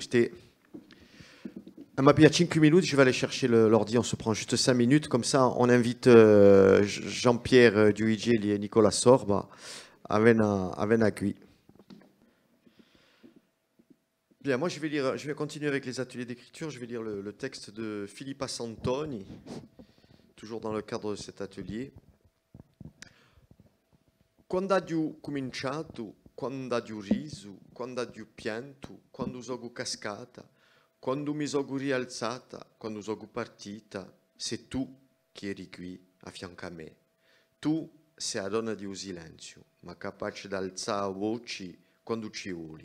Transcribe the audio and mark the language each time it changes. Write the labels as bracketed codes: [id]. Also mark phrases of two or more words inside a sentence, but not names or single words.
[fr] Elle m'a pris à 5 minutes, je vais aller chercher l'ordi, on se prend juste 5 minutes, comme ça on invite Jean-Pierre Duigeli et Nicolas Sorba à venir qui. Bien, moi je vais continuer avec les ateliers d'écriture, je vais lire le texte de Filippa Santoni, toujours dans le cadre de cet atelier. [it] Quando ho cominciato, quando ho riso, quando ho pianto, quando sono cascata, quando mi sono rialzata, quando sono partita, sei tu che eri qui a fianco a me. Tu sei la donna di un silenzio, ma capace di alzare voci quando ci vuoi.